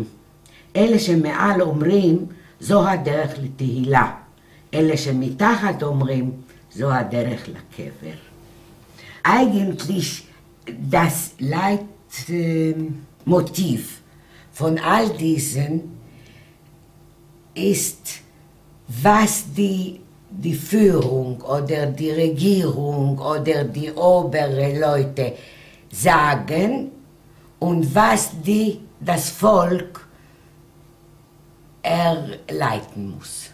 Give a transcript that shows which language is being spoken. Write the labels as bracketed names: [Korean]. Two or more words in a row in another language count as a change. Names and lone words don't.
[Hebrew] אלה שמעל אומרים, זו הדרך לתהילה. אלה שמתחת אומרים, זו הדרך לקבר. [German] Eigentlich das Leitmotiv von all diesen ist, was die Führung oder die Regierung oder die oberen Leute sagen und was das Volk erleiten muss.